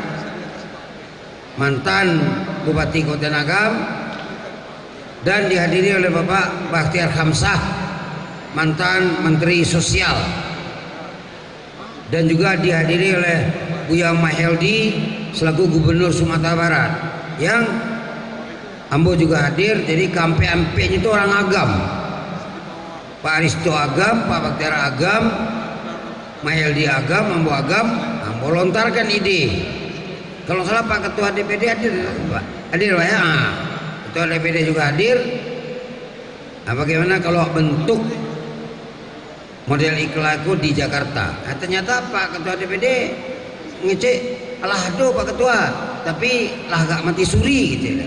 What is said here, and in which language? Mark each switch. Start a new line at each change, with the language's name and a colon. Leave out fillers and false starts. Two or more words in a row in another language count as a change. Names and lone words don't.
Indonesian: mantan Bupati Kota Agam, dan dihadiri oleh Bapak Bakhtiar Hamzah, mantan Menteri Sosial, dan juga dihadiri oleh Buya Mahyeldi selaku Gubernur Sumatera Barat, yang Ambo juga hadir. Jadi kampe-ampenya itu orang Agam, Pak Aristo Agam, Pak Bakhtiar Agam, Mahyeldi Agam, Ambo Agam. Ambo lontarkan ide. Kalau salah Pak Ketua DPD hadir, Pak. Hadir Pak ya. Ketua DPD juga hadir. Nah, bagaimana kalau bentuk model iklan itu di Jakarta? Nah, ternyata Pak Ketua DPD ngecek, alah aduh Pak Ketua, tapi lah gak mati suri gitu.